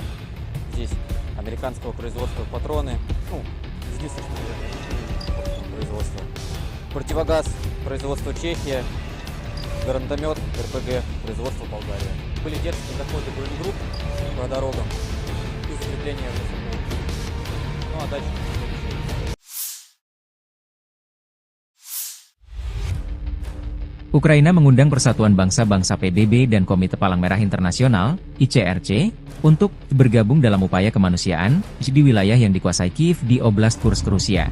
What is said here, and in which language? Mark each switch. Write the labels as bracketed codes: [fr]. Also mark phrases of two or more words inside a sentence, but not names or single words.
[ru] Здесь американского производства патроны, единственное производство. Противогаз производства Чехия, гранатомет РПГ производства Болгария. Были дерзкие заходы бронегрупп по дорогам и закрепление РСФ. Ну а дальше... [id] Ukraina mengundang Persatuan Bangsa-Bangsa PBB dan Komite Palang Merah Internasional, ICRC, untuk bergabung dalam upaya kemanusiaan di wilayah yang dikuasai Kiev di Oblast Kursk, Rusia.